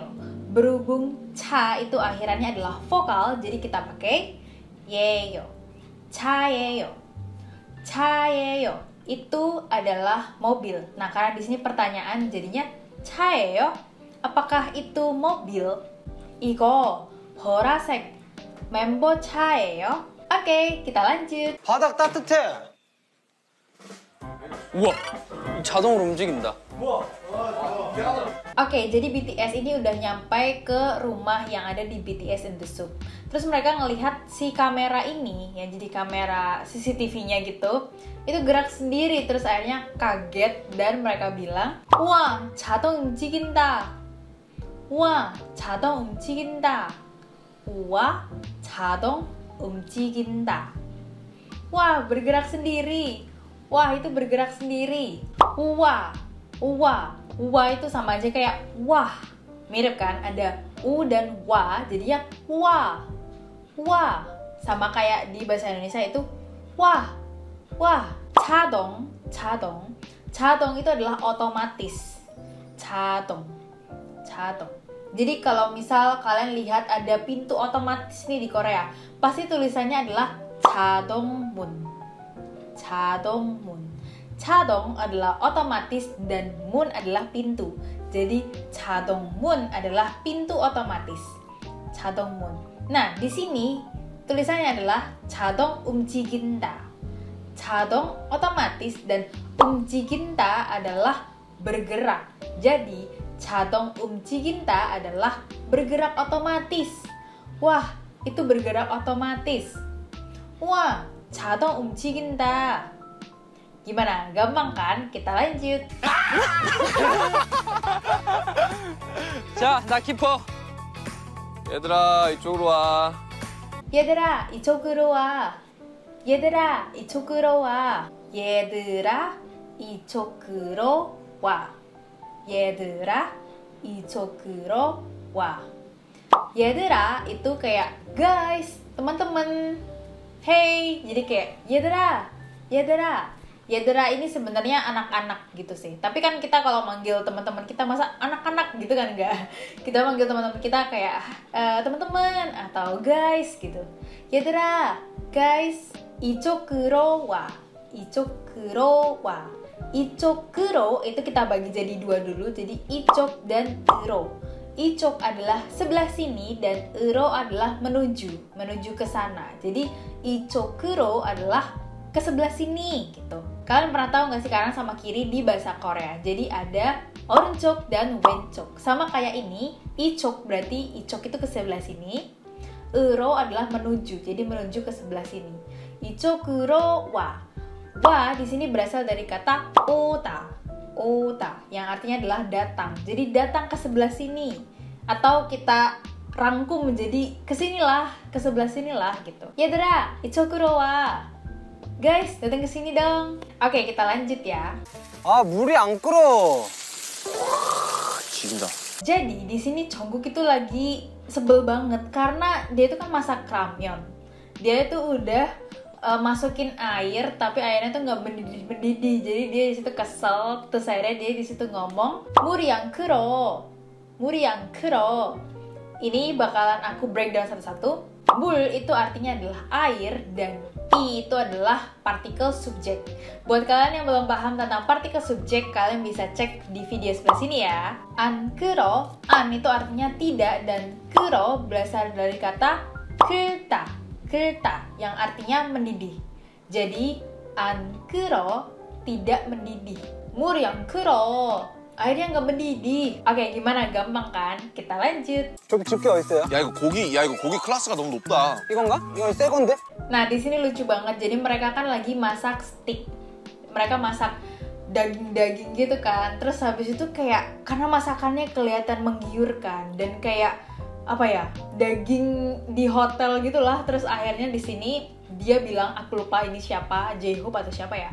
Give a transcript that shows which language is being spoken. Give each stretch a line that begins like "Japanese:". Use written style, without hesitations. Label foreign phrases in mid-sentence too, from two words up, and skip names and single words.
Indonesian: Berhubung cha itu akhirannya adalah vokal, jadi kita pakai yeyo.
Korean: 차예요. 차예요.
Indonesian: Itu adalah mobil. Nah, karena di sini pertanyaan jadinya 차예요? Apakah itu mobil?
Korean: 이거 보라색 멤버 차예요?
Indonesian: Oke, kita lanjut.
Korean: 바닥 따뜻해. 우와, 자동으로 움직인다. 우와.
Indonesian: Oke, jadi BTS ini udah nyampe ke rumah yang ada di BTS in the Soup. Terus mereka ngelihat si kamera ini, yang jadi kamera CCTV-nya gitu, itu gerak sendiri. Terus akhirnya kaget dan mereka bilang, "Wah,
Korean: 자동 움직인다. Wah, 자동 움직인다. Wah, 자동 움직인다."
Indonesian: Wah, bergerak sendiri. Wah, itu bergerak sendiri. Wah, wah. Wah itu sama aja kayak wah. Mirip kan? Ada u dan wa, jadinya wah. Wah. Sama kayak di bahasa Indonesia itu wah. Wah.
Korean: 자동. 자동.
Indonesian: 자동 itu adalah otomatis.
Korean: 자동. 자동.
Indonesian: Jadi kalau misal kalian lihat ada pintu otomatis nih di Korea, pasti tulisannya adalah 자동문.
Korean: 자동문.
Indonesian: 자동 adalah otomatis dan mun adalah pintu. Jadi 자동문 adalah pintu otomatis. 자동문. Nah, di sini tulisannya adalah
Korean: 자동 움직인다.
Indonesian: 자동 otomatis dan 움직인다 adalah bergerak. Jadi
Korean: 자동 움직인다
Indonesian: adalah bergerak otomatis. Wah, itu bergerak otomatis. Wah,
Korean: 자동 움직인다.
Indonesian: Gimana? Gampang kan? Kita lanjut.
Korean: 자, 나 키퍼. 얘들아, 이쪽으로 와. 얘들아, 이쪽으로 와. 얘들아, 이쪽으로 와. 얘들아, 이쪽으로 와. 얘들아, 이쪽으로 와.
Indonesian: 얘들아 itu kayak guys, teman-teman. Hey, jadi kayak
Korean: 얘들아, 얘들아.
Indonesian: Yedera ini sebenarnya anak-anak gitu sih. Tapi kan kita kalau manggil teman-teman kita masa anak-anak gitu kan enggak. Kita manggil teman-teman kita kayak teman-teman atau guys gitu. Yedera, guys,
Korean: 이쪽으로 와. 이쪽으로 와.
Indonesian: 이쪽으로 itu kita bagi jadi dua dulu. Jadi 이쪽 dan 으로. 이쪽 adalah sebelah sini dan 으로 adalah menuju ke sana. Jadi 이쪽으로 adalah ke sebelah sini gitu. Kalian pernah tahu nggak sih kanan sama kiri di bahasa Korea? Jadi ada o른쪽 dan 왼쪽. Sama kayak ini, 이쪽 berarti 이쪽 itu ke sebelah sini. 으로 adalah menuju, jadi menuju ke sebelah sini.
Korean: 이쪽으로 와.
Indonesian: Wa di sini berasal dari kata 오다. 오다 yang artinya adalah datang. Jadi datang ke sebelah sini. Atau kita rangkum menjadi kesinilah, ke sebelah sinilah gitu.
Korean: 얘들아, 이쪽으로 와.
Indonesian: Guys, datang ke sini dong. Oke, kita lanjut ya.
Korean: 아, 물이 안 끓어. 지긴다.
Indonesian: Jadi, di sini Jungkook itu lagi sebel banget karena dia itu kan masak ramyeon. Dia itu udah masukin air, tapi airnya tuh nggak mendidih. Jadi dia di situ kesel. Terus akhirnya dia di situ ngomong,
Korean: "물이 안 끓어. 물이 안 끓어."
Indonesian: Ini bakalan aku breakdown satu-satu. Mul itu artinya adalah air dan i itu adalah partikel subjek. Buat kalian yang belum paham tentang partikel subjek, kalian bisa cek di video sebelah sini ya. An kero, an itu artinya tidak dan kero berasal dari kata kerta, kerta yang artinya mendidih. Jadi an kero tidak mendidih. Mur yang kero airnya nggak mendidih. Oke, gimana? Gampang kan? Kita lanjut.
Korean: 저기 집게 어딨어요? 야 이거 고기 클래스가 너무 높다. 이건가? 이건 새 건데?
Indonesian: Nah, di sini lucu banget. Jadi mereka kan lagi masak steak. Mereka masak daging-daging gitu kan. Terus habis itu kayak karena masakannya kelihatan menggiurkan dan kayak apa ya? Daging di hotel gitulah. Terus akhirnya di sini dia bilang, aku lupa ini siapa, J-Hope atau siapa ya.